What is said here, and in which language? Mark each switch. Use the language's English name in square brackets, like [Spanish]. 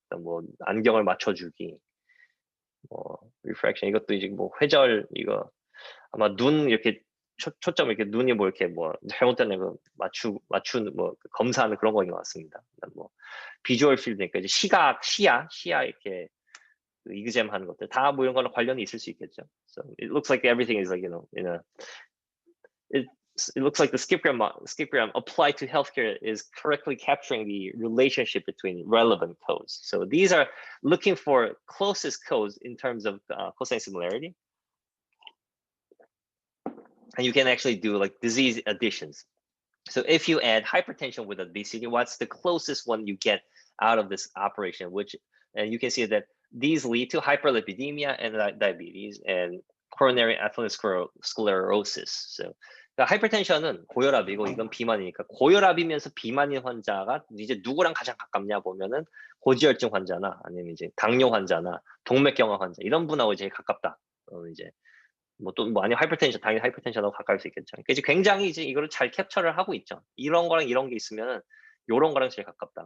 [Korean] 그다음 뭐 안경을 맞춰주기, 뭐 리프렉션, 이것도 이제 뭐 회절, 이거 아마 눈 이렇게 초점 이렇게 눈이 뭐 이렇게 뭐 잘못된 거 맞추는 뭐 검사하는 그런 거인 것 같습니다. 뭐 비주얼 필드니까 이제 시야 이렇게 이그잼 하는 것들 다 뭐 이런 거랑 관련이 있을 수 있겠죠. [English] So it looks like everything is like, you know, it looks like the skipgram applied to healthcare is correctly capturing the relationship between relevant codes. So these are looking for closest codes in terms of cosine similarity. And you can actually do like disease additions. So if you add hypertension with obesity, what's the closest one you get out of this operation? And you can see that these lead to hyperlipidemia and diabetes and coronary atherosclerosis. So [Korean] 그러니까 하이퍼텐션은 고혈압이고 이건 비만이니까 고혈압이면서 비만인 환자가 이제 누구랑 가장 가깝냐 보면은 고지혈증 환자나 아니면 이제 당뇨 환자나 동맥경화 환자 이런 분하고 제일 가깝다. 이제 뭐 또 뭐 아니면 하이퍼텐션 당연히 하이퍼텐션하고 가까울 수 있겠죠. 그러니까 이제 굉장히 이제 이거를 잘 캡처를 하고 있죠. 이런 거랑 이런 게 있으면은 요런 거랑 제일 가깝다.